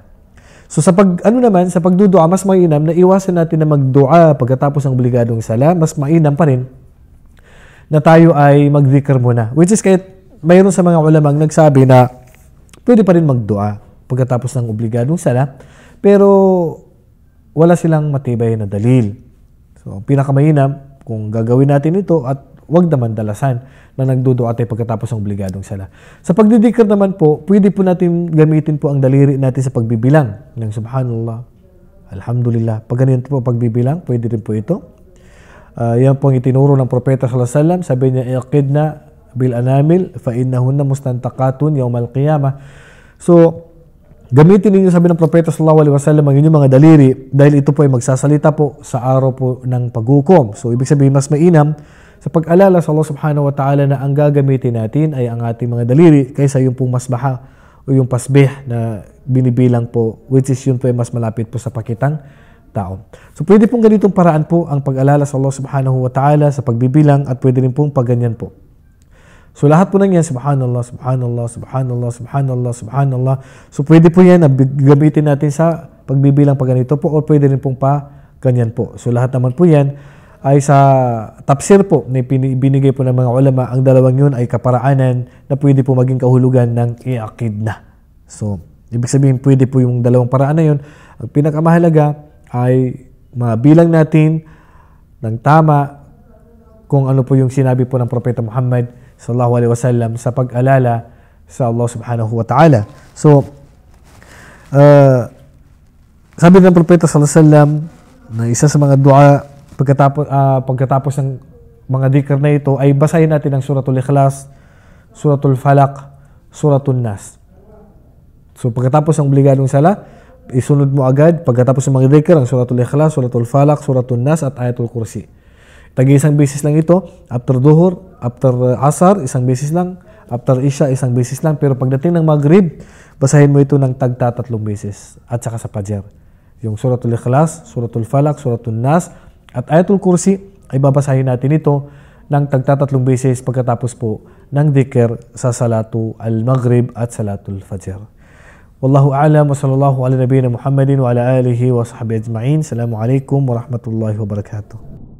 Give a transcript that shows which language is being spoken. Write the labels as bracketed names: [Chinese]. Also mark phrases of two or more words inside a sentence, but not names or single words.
[Filipino] So, sa pagdudua, mas mainam na iwasan natin na magdua pagkatapos ng obligadong sala. Mas mainam pa rin na tayo ay magdhikr muna. [English] Which is [Filipino] kahit mayroon sa mga ulamang nagsabi na pwede pa rin magdua pagkatapos ng obligadong sala, pero wala silang matibay na dalil. So, pinakamainam kung gagawin natin ito at wag naman dalasan na nagdudua tayo pagkatapos ng obligadong sala. Sa pagdidikr naman po, pwede po natin gamitin po ang daliri natin sa pagbibilang ng [Arabic] سبحان الله، الحمد لله. [Filipino] Pag ganyan po pagbibilang, pwede rin po ito. Yan po ang itinuro ng Propeta [Arabic] صلى الله عليه وسلم. [Filipino] Sabi niya, [Arabic] اعقدن بالأنامل فإنهن مستنطقات يوم القيامة. [Filipino] So, gamitin ninyo, sabi ng Propeta [Arabic] صلى الله عليه وسلم, [Filipino] ang inyong mga daliri dahil ito po ay magsasalita po sa araw po ng paghukom. So, ibig sabihin, mas mainam sa pag-alala sa Allah [Arabic] سبحانه وتعالى [Filipino] na ang gagamitin natin ay ang ating mga daliri kaysa yung pong masbaha o yung pasbih na binibilang po, [English] which is [Filipino] yun po ay mas malapit po sa pakitang tao. So, pwede pong ganitong paraan po ang pag-alala sa Allah [Arabic] سبحانه وتعالى [Filipino] sa pagbibilang, at pwede rin pong pagganyan po. So, lahat po nang yan, [Arabic] سبحان الله، سبحان الله، سبحان الله، سبحان الله، سبحان الله. [Filipino] So, pwede po yan na gamitin natin sa pagbibilang pag ganito po, o pwede rin pong pa ganyan po. So, lahat naman po yan ay sa tafsir po na binigay po ng mga ulama. Ang dalawang yun ay kaparaanan na pwede po maging kahulugan ng i'aqidna. So, ibig sabihin, pwede po yung dalawang paraan na yun. Ang pinakamahalaga ay mabilang natin ng tama kung ano po yung sinabi po ng Propeta Muhammad [Arabic] صلى الله عليه وسلم [Filipino] sa pag-alala sa Allah [Arabic] سبحانه وتعالى. [Filipino] So, sabi ng Propeta [Arabic] صلى الله عليه وسلم [Filipino] na isa sa mga dua pagkatapos ng mga dhikr na ito ay basahin natin ang Suratul Ikhlas, Suratul Falaq, Suratul Nas. So pagkatapos ng obligadong sala, isunod mo agad pagkatapos ng mga dhikr ang Suratul Ikhlas, Suratul Falaq, Suratul Nas at Ayatul Kursi. Tagi-isang beses lang ito, after duhur, after asar, isang beses lang, after isya, isang beses lang, pero pagdating ng maghrib, basahin mo ito ng tagta-3 beses at saka sa fajr. Yung Suratul Ikhlas, Suratul Falaq, Suratul Nas at Ayatul Kursi ay babasahin natin ito ng tagta-3 beses pagkatapos po ng dhikr sa Salatu al-Maghrib at Salatul Fajr. [Arabic] والله أعلم وصلى الله على نبينا محمد وعلى آله وصحبه أجمعين. السلام عليكم ورحمة الله وبركاته.